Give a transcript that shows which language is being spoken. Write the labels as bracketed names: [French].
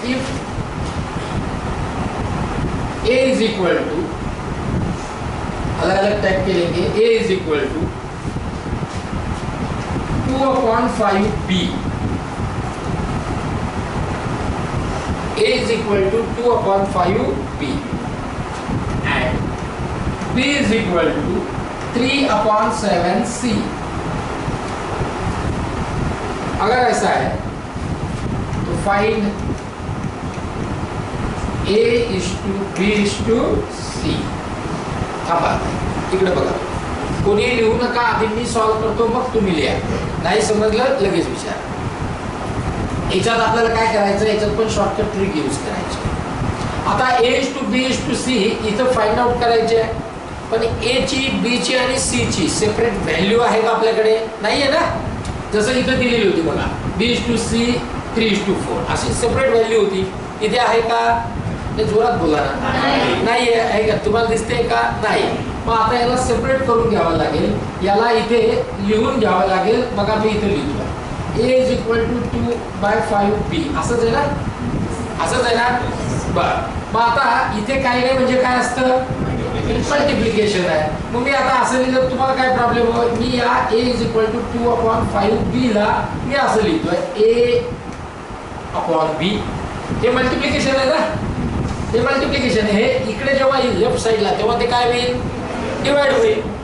[English] if a is equal to [Hindi] अलग अलग type के लेंगे. [English] a is equal to 2/5b. a is equal to 2/5b and b is equal to 3/7c. [Hindi] अगर ऐसा है तो find [English] a is to b is to c. [Marathi] थांबा इकडे बघा. कोणी लिहू नका. आधी मी सॉल्व करतो मग तुम्ही लिहा. नाही समजलं लगेच विचार. याच्यात आपल्याला काय करायचं. याच्यात पण शॉर्टकट ट्रिक यूज करायची. आता [English] a is to b is to c [Marathi] इथं फाइंड आउट करायचे. पण a ची b ची आणि c ची सेपरेट व्हॅल्यू आहे का आपल्याकडे. नाहीये ना. जसं इथं दिलेली होती बघा b is to c 3:4 अशी सेपरेट व्हॅल्यू होती. इथे आहे का. ते जोरात बोला ना. नाही आहे का. तुम्हाला दिसते का नाही. मग आता याला सेपरेट करून घ्यावं लागेल. याला इथे लिहून घ्यावं लागेल. मग आम्ही इथे लिहितो [English] a is equal to 2/5b. [Marathi] असंच आहे ना. असंच आहे ना. बरं मग आता इथे काही नाही म्हणजे काय असतं मल्टिप्लिकेशन आहे. मग मी आता असं लिहिलं तुम्हाला काय प्रॉब्लेम हो. मी या [English] a is equal to 2/5b [Marathi] ला मी असं लिहितोय a/b. हे मल्टिप्लिकेशन आहे ना. हे मल्टिप्लिकेशन आहे. इकडे जेव्हा लेफ्ट साइडला तेव्हा ते काय होईल डिवाइड होईल.